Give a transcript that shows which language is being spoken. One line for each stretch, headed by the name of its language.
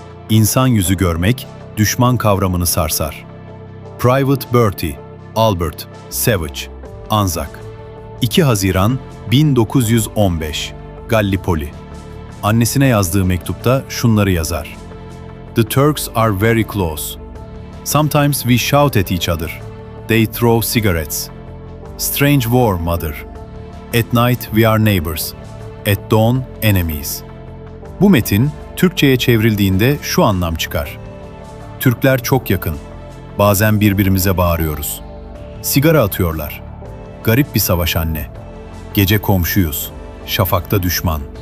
Turkish: İnsan yüzü görmek, düşman kavramını sarsar. Private Bertie, Albert, Savage, Anzak. 2 Haziran 1915, Gallipoli. Annesine yazdığı mektupta şunları yazar:
English: "The Turks are very close. Sometimes we shout at each other. They throw cigarettes. Strange war, mother. At night we are neighbors. At dawn, enemies."
Turkish: Bu metin, Türkçe'ye çevrildiğinde şu anlam çıkar: Türkler çok yakın. Bazen birbirimize bağırıyoruz. Sigara atıyorlar. Garip bir savaş anne. Gece komşuyuz. Şafakta düşman.